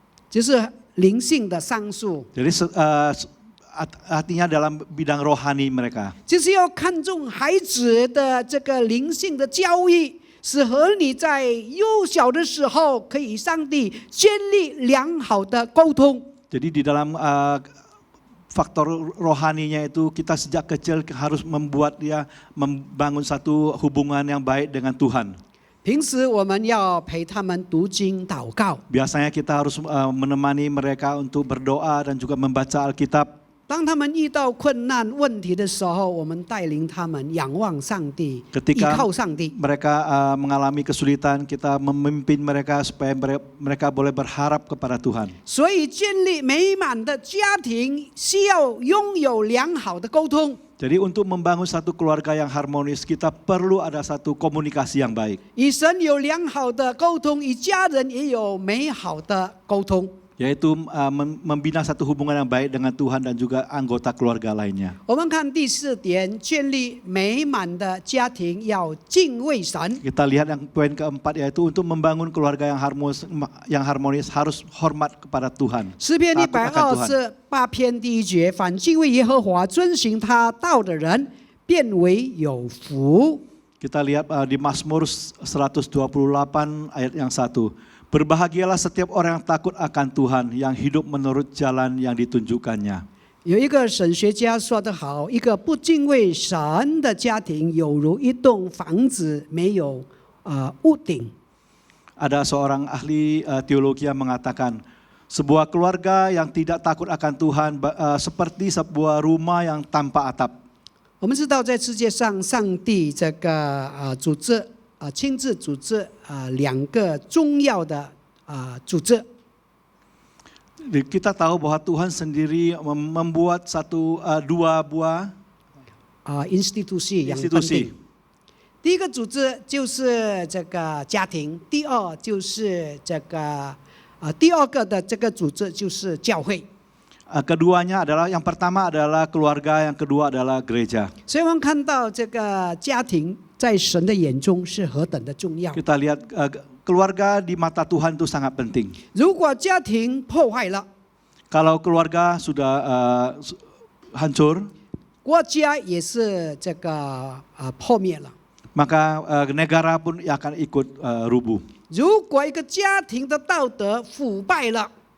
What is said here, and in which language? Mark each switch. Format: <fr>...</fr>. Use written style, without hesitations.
<zh>就是灵性的商数，</zh> <id>Jadi artinya dalam bidang rohani mereka.</id> <zh>就是要看重孩子的这个灵性的教育，使和你在幼小的时候可以与上帝建立良好的沟通。</zh> <id>Jadi di dalam faktor rohaninya itu kita sejak kecil harus membuat dia membangun satu hubungan yang baik dengan Tuhan.</id> <zh>平时我们要陪他们读经祷告。</zh> <id>Biasanya kita harus menemani mereka untuk berdoa dan juga membaca Alkitab.</id> <zh>当他们遇到困难问题的时候，我们带领他们仰望上帝，依靠上帝。</zh> <id>Mereka mengalami kesulitan, kita memimpin mereka supaya mereka boleh berharap kepada Tuhan.</id> <zh>所以建立美满的家庭需要拥有良好的沟通。</zh> <id>Jadi untuk membangun satu keluarga yang harmonis, kita perlu ada satu komunikasi yang baik.</id> <zh>与神有良好的沟通，与家人也有美好的沟通。</zh> <id>Yaitu membina satu hubungan yang baik dengan Tuhan dan juga anggota keluarga lainnya.</id> <zh>我们看第4点，建立美满的家庭要敬畏神。</zh> <id>Kita lihat yang poin keempat, yaitu untuk membangun keluarga yang harmonis harus hormat kepada Tuhan.</id> <zh>诗篇</zh> <id>Takut akan Tuhan.</id> <zh>128篇第1节，凡敬畏耶和华、遵行他道的人，变为有福。</zh> <id>Kita lihat di Mazmur 128 ayat yang 1. Berbahagialah setiap orang yang takut akan Tuhan, yang hidup menurut jalan yang ditunjukkannya.</id> <zh>有一个神学家说得好，一个不敬畏神的家庭，有如一栋房子没有屋顶。</zh> <id>Ada seorang ahli teologi yang mengatakan, sebuah keluarga yang tidak takut akan Tuhan seperti sebuah rumah yang tanpa atap.</id> <zh>我们知道，在世界上，上帝这个组织亲自组织2个重要的组织。</zh> <id>Kita tahu bahwa Tuhan sendiri membuat dua buah institusi yang penting。</id> <zh>第一个组织就是这个家庭，第二就是这个第二个的这个组织就是教会。</zh> <id>Keduanya adalah, yang pertama adalah keluarga, yang kedua adalah gereja.</id> <zh>所以我们看到这个家庭在神的眼中是何等的重要。</zh> <id>Kita lihat keluarga di mata Tuhan itu sangat penting.</id> <zh>如果家庭破坏了，</zh> <id>Kalau keluarga sudah hancur,</id> <zh>国家也是这个破灭了。</zh> <id>maka negara pun akan ikut rubuh.</id> <zh>如果一个家庭的道德腐败了</zh>